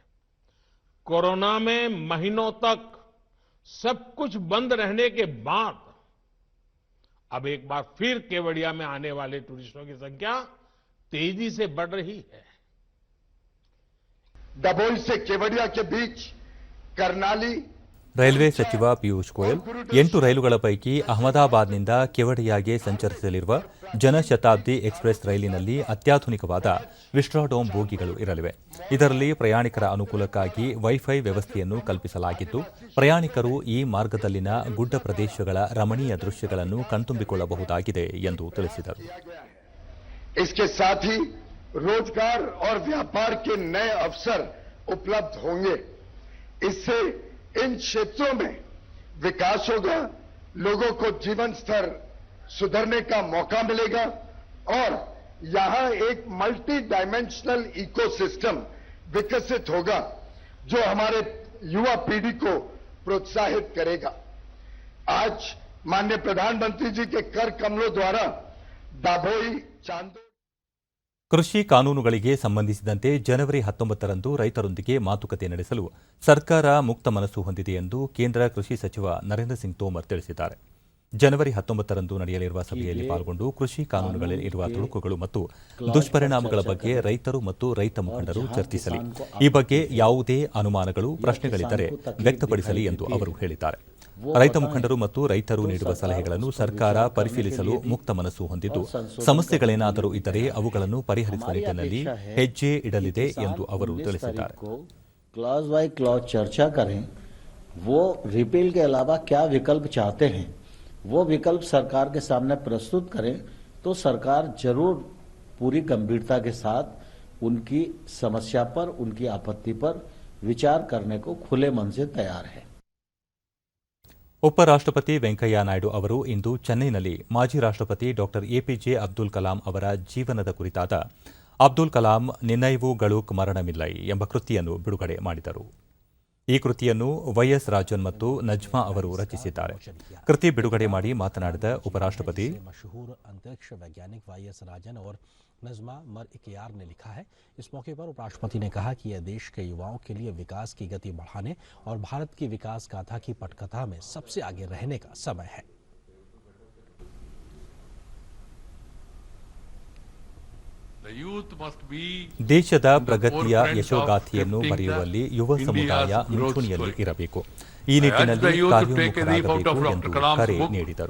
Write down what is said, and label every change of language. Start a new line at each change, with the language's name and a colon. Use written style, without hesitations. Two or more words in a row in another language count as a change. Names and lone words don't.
Hindi: कोरोना में महीनों तक सब कुछ बंद रहने के बाद अब एक बार फिर केवड़िया में आने वाले टूरिस्टों की संख्या तेजी से बढ़ रही है. दभोई से केवड़िया के बीच कर्नाली
Kannada: ರೈಲ್ವೆ ಸಚಿವ ಪಿಯೂಷ್ ಗೋಯಲ್ 8 ರೈಲುಗಳ ಪೈಕಿ ಅಹಮದಾಬಾದ್ನಿಂದ ಕೆವಡಿಯಾಗೆ ಸಂಚರಿಸಲಿರುವ ಜನಶತಾಬ್ದಿ ಎಕ್ಸ್ಪ್ರೆಸ್ ರೈಲಿನಲ್ಲಿ ಅತ್ಯಾಧುನಿಕವಾದ ವಿಸ್ಟ್ರಾಡೋಮ್ ಬೋಗಿಗಳು ಇರಲಿವೆ. ಇದರಲ್ಲಿ ಪ್ರಯಾಣಿಕರ ಅನುಕೂಲಕ್ಕಾಗಿ ವೈಫೈ ವ್ಯವಸ್ಥೆಯನ್ನು ಕಲ್ಪಿಸಲಾಗಿದ್ದು, ಪ್ರಯಾಣಿಕರು ಈ ಮಾರ್ಗದಲ್ಲಿನ ಗುಡ್ಡ ಪ್ರದೇಶಗಳ ರಮಣೀಯ ದೃಶ್ಯಗಳನ್ನು ಕಣ್ತುಂಬಿಕೊಳ್ಳಬಹುದಾಗಿದೆ ಎಂದು ತಿಳಿಸಿದರು.
Hindi: इसके साथ ही रोजगार और व्यापार के नए अवसर उपलब्ध होंगे. इससे इन क्षेत्रों में विकास होगा, लोगों को जीवन स्तर सुधरने का मौका मिलेगा और यहां एक
English: multi dimensional ecosystem
Hindi: विकसित होगा जो हमारे युवा पीढ़ी को प्रोत्साहित करेगा. आज माननीय प्रधानमंत्री जी के कर कमलों द्वारा दाभोई चांदोद
Kannada: ಕೃಷಿ ಕಾನೂನುಗಳಿಗೆ ಸಂಬಂಧಿಸಿದಂತೆ ಜನವರಿ 19ರಂದು ರೈತರೊಂದಿಗೆ ಮಾತುಕತೆ ನಡೆಸಲು ಸರ್ಕಾರ ಮುಕ್ತ ಮನಸ್ಸು ಹೊಂದಿದೆ ಎಂದು ಕೇಂದ್ರ ಕೃಷಿ ಸಚಿವ ನರೇಂದ್ರ ಸಿಂಗ್ ತೋಮರ್ ತಿಳಿಸಿದ್ದಾರೆ. ಜನವರಿ 19ರಂದು ನಡೆಯಲಿರುವ ಸಭೆಯಲ್ಲಿ ಪಾಲ್ಗೊಂಡು ಕೃಷಿ ಕಾನೂನುಗಳಲ್ಲಿ ಇರುವ ತೊಡಕುಗಳು ಮತ್ತು ದುಷ್ಪರಿಣಾಮಗಳ ಬಗ್ಗೆ ರೈತರು ಮತ್ತು ರೈತ ಮುಖಂಡರು ಚರ್ಚಿಸಲಿ. ಈ ಬಗ್ಗೆ ಯಾವುದೇ ಅನುಮಾನಗಳು, ಪ್ರಶ್ನೆಗಳಿದ್ದರೆ ವ್ಯಕ್ತಪಡಿಸಲಿ ಎಂದು ಅವರು ಹೇಳಿದ್ದಾರೆ. ರೈತ ಮುಖಂಡರು ಮತ್ತು ರೈತರು ನೀಡುವ ಸಲಹೆಗಳನ್ನು ಸರ್ಕಾರ ಪರಿಶೀಲಿಸಲು ಮುಕ್ತ ಮನಸ್ಸು ಹೊಂದಿದ್ದು, ಸಮಸ್ಯೆಗಳೇನಾದರೂ ಇದ್ದರೆ ಅವುಗಳನ್ನು ಪರಿಹರಿಸುವ ನಿಟ್ಟಿನಲ್ಲಿ ಹೆಜ್ಜೆ ಇಡಲಿದೆ ಎಂದು ಅವರು ತಿಳಿಸಿದ್ದಾರೆ.
English: clause by clause
Hindi: चर्चा करें, वो रिपील के अलावा क्या विकल्प चाहते हैं वो विकल्प सरकार के सामने प्रस्तुत करें, तो सरकार जरूर पूरी गंभीरता के साथ उनकी समस्या पर, उनकी आपत्ति पर विचार करने को खुले मन से तैयार है.
Kannada: ಉಪರಾಷ್ಟ್ರಪತಿ ವೆಂಕಯ್ಯ ನಾಯ್ಡು ಅವರು ಇಂದು ಚೆನ್ನೈನಲ್ಲಿ ಮಾಜಿ ರಾಷ್ಟ್ರಪತಿ ಡಾ ಎಪಿಜೆ ಅಬ್ದುಲ್ ಕಲಾಂ ಅವರ ಜೀವನದ ಕುರಿತಾದ ಅಬ್ದುಲ್ ಕಲಾಂ ನಿನ್ನೈವುಗಳು ಮರಣಮಿಲ್ಲೈ ಎಂಬ ಕೃತಿಯನ್ನು ಬಿಡುಗಡೆ ಮಾಡಿದರು. ಈ ಕೃತಿಯನ್ನು ವೈಎಸ್ ರಾಜನ್ ಮತ್ತು ನಜ್ಮಾ ಅವರು ರಚಿಸಿದ್ದಾರೆ. ಕೃತಿ ಬಿಡುಗಡೆ ಮಾಡಿ ಮಾತನಾಡಿದ ಉಪರಾಷ್ಟ್ರಪತಿ,
Hindi: मशहूर अंतरिक्ष वैज्ञानिक वाईएस राजन और नजमा मर-इकयार ने लिखा है. इस मौके पर उपराष्ट्रपति ने कहा कि यह देश के युवाओं के लिए विकास की गति बढ़ाने और भारत की विकास गाथा की पटकथा में सबसे आगे रहने का समय है.
Kannada: ದೇಶದ ಪ್ರಗತಿಯ ಯಶೋಗಾಥೆಯನ್ನು ಬರೆಯುವಲ್ಲಿ ಯುವ ಸಮುದಾಯ ಮುಂಚೂಣಿಯಲ್ಲಿ ಇರಬೇಕು. ಈ ನಿಟ್ಟಿನಲ್ಲಿ ಕಾರ್ಯೋನ್ಮುಖರಾಗಬೇಕು ಎಂದು ಕರೆ ನೀಡಿದರು.